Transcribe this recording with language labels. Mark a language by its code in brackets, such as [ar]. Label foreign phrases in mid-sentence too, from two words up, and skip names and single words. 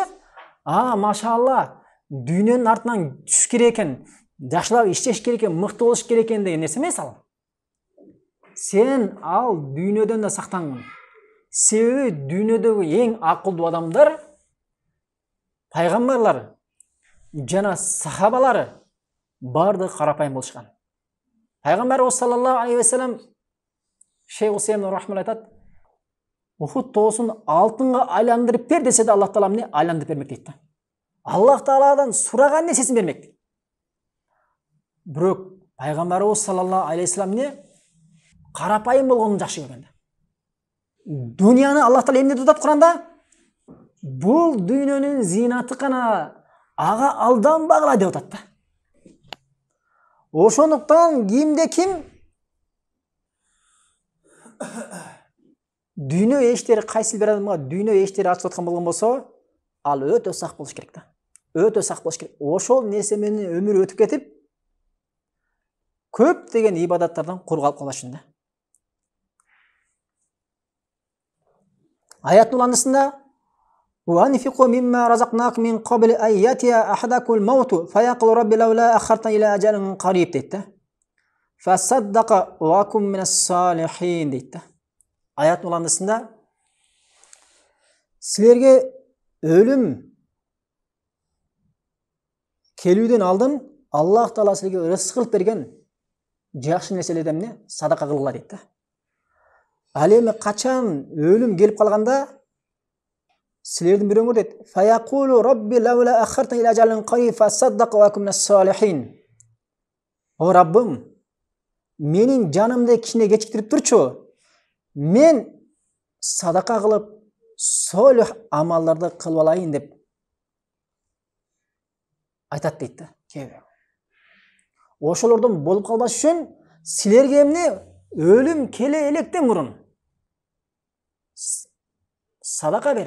[ky] Машалла, дүйнөнүн артынан түш керек экен, жакшылап иштеш керек экен, мыкты болуш керек экен деген нерсе эмес ал. Сен ал дүйнөдөн да сактангын. Себеби дүйнөдөгү эң акылдуу адамдар, пайгамбарлар жана сахабалары баардыгы карапайым болушкан. Пайгамбарыбыз [ar] صلى الله عليه وسلم [ky] Шейх Усейм рахмалла айтат, Ухуд тоосун алтынга айландырып бер десе да Аллах Таала эмне айландырып бермек дейт да. Аллах Тааладан сураган нерсесин бермек. Бирок пайгамбарыбыз [ar] صلى الله عليه وسلم [ky] эмне карапайым болгонун жакшы көргөн да. Дүйнөнү Аллах Таала эмне деп атат Куранда? Бул дүйнөнүн зинаты гана, ага алданбагыла деп атат да. Ошондуктан кимде ким дүйнө эштери кайсы бир адамга дүйнө эштери ачылып аткан болгон болсо, ал өтө сак болуш керек да. Өтө сак болуш керек. Ошол нерсе менен өмүр өтүп кетип, көп деген ибадаттардан кур калып калышын да. [ar] Аяттын уландысында وَأَنْفِقُوا مِمَّا رَزَقْنَاكُمْ مِنْ قَبْلِ أَنْ يَأْتِيَ أَحَدَكُمُ الْمَوْتُ فَيَقُولُ رَبِّ لَوْلَا أَخَّرْتَنِي إِلَى أَجَلٍ قَرِيبٍ deydi. فَصَدَّقَ وَكُنَ مِنَ الصَّالِحِينَ deydi. [ky] Аяттын уландысында силерге өлүм келүүдөн алдын Аллах Таала силерге рызык кылып берген жакшы нерселерден эмне садака кылгыла дейт да. Ал эми качан өлүм келип калганда силердин бирөөңөр дейт, [ar] فيقول رب لولا أخرتني إلى أجل قريب فأصدق وأكون من الصالحين. [ky] О Раббым, менин жанымды кичине кечиктирип турчу. Мен садака кылып, солих амалдарды кылып алайын деп айтат дейт да. Ошолордон болуп калбаш үчүн силерге эмне өлүм келе электен мурун садака бер.